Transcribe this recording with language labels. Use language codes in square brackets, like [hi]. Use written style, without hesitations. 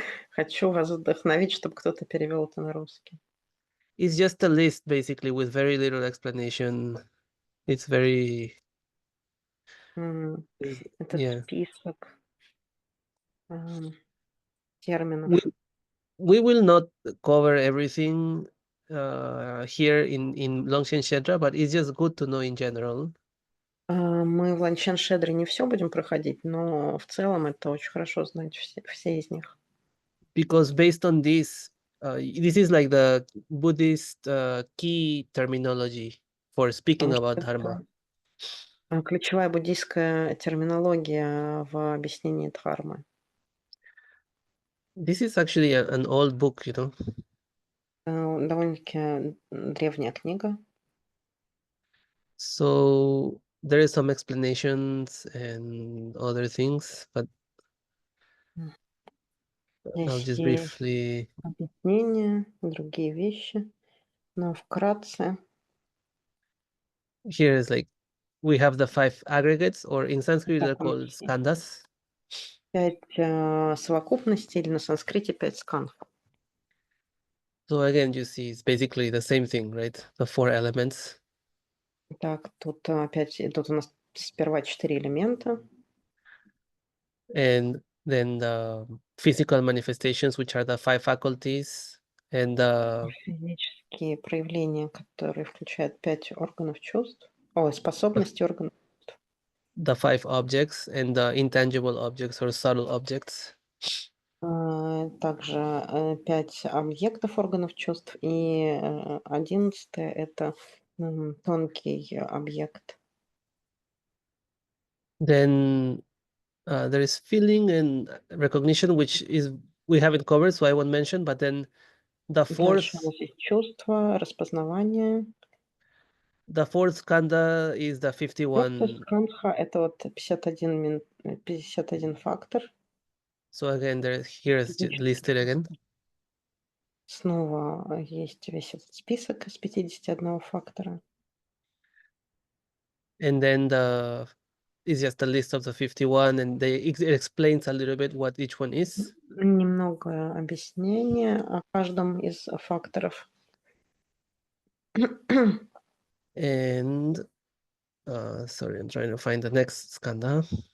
[ru] Хочу вас вдохновить, чтобы кто-то перевел это на русский. [en] It's just a list, basically, with very little explanation. It's very... [ru] Это список терминов. [en] We will not cover everything here in Longchen Shedra, but it's just good to know in general. [ru] Мы в Лончен Шедре не все будем проходить, но в целом это очень хорошо знать все из них. [en] Because based on this is like the Buddhist key terminology for speaking about Dharma. [ru] Ключевая буддийская терминология в объяснении дхармы. [en] This is actually an old book, [ru] Довольно-таки древняя книга. [en] So there is some explanations and other things, but I'll just briefly... [ru] Объяснения, другие вещи, но вкратце. [en] Here is like, we have the 5 aggregates, or in Sanskrit they're called skandhas. [ru] 5 совокупностей, или на санскрите 5 скандхов. [en] So again, you see, it's basically the same thing, right? The 4 elements. [ru] Так, тут опять идут у нас сперва 4 элемента. [en] And then the physical manifestations, which are the 5 faculties, and the [ru] Физические проявления, которые включают 5 органов чувств. Ой, способности органов. [en] 5 objects, and the intangible objects or subtle objects. [ru] Также 5 объектов органов чувств. И 11 это тонкий объект. [en] Then there is feeling and recognition, which is we haven't covered, so I won't mention. But then the fourth [ru] Дальше у нас есть чувство, распознавание. [en] the fourth skandha is the [ru] Четвертая 51. скандха — это вот 51 фактор. [en] So again, here is listed again. [ru] Снова есть весь этот список из 51 фактора. [en] And then it's just a list of the 51, and it explains a little bit what each one is. [ru] Немного объяснения о каждом из факторов. [en] And sorry, I'm trying to find the next skandha.